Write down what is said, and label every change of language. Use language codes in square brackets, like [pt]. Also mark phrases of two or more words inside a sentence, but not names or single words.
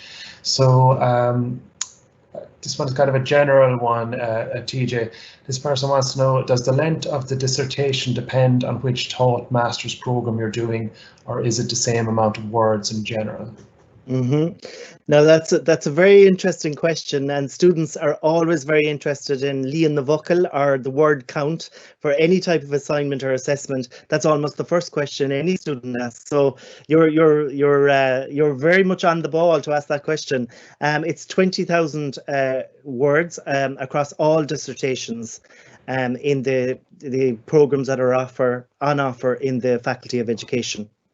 [en] So this one's kind of a general one, TJ. This person wants to know, does the length of the dissertation depend on which taught master's program you're doing, or is it the same amount of words in general? No, that's a very interesting question, and students are always very interested in [ga] líon na bhocail, [en] or the word count, for any type of assignment or assessment. That's almost the first question any student asks. So you're very much on the ball to ask that question. It's 20,000 words across all dissertations in the programs that are on offer in the Faculty of Education.